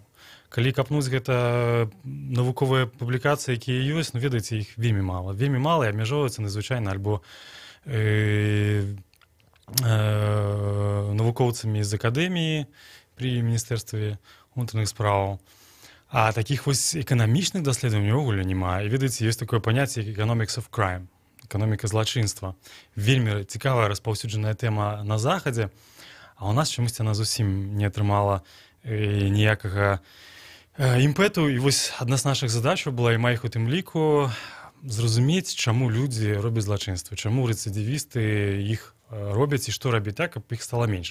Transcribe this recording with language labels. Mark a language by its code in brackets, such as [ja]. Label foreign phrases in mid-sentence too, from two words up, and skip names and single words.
[be] Калі капнуць гэта навуковыя публікацыі, якія ёсць, ну, ведаеце, іх вельмі мала. Вельмі мала і абмяжоўваюцца надзвычайна альбо навукоўцамі з акадэміі пры міністэрстве унутраных справаў. А такіх вось эканамічных даследаванняў ўвогуле няма. І, ведаеце, ёсць такое паняцце, як [en] economics of crime, [be] эканоміка злачынства. Вельмі цікавая распаўсюджаная тэма на Захадзе, а ў нас чамусьці яна зусім не атрымала ніякага імпэту. І вось адна з нашых задачаў была, і маіх у тым ліку, зразумець, чаму людзі робяць злачынствы, чаму рэцыдывісты іх робяць і што рабіць так, каб іх стала менш.